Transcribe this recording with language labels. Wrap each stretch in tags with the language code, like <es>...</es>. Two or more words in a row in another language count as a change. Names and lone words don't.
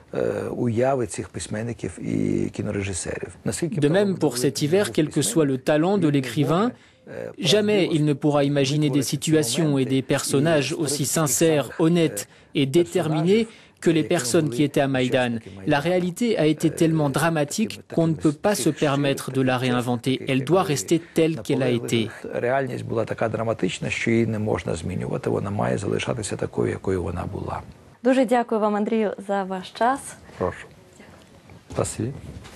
<fr>De même, pour cet hiver, quel que soit le talent de l'écrivain, jamais il ne pourra imaginer des situations et des personnages aussi sincères, honnêtes et déterminés que les personnes qui étaient à Maïdan. La réalité a été tellement dramatique qu'on ne peut pas se permettre de la réinventer. Elle doit rester telle qu'elle a été.</fr> <uk>Дуже дякую вам, Андрію, за ваш час. Прошу. Спасибі.</uk>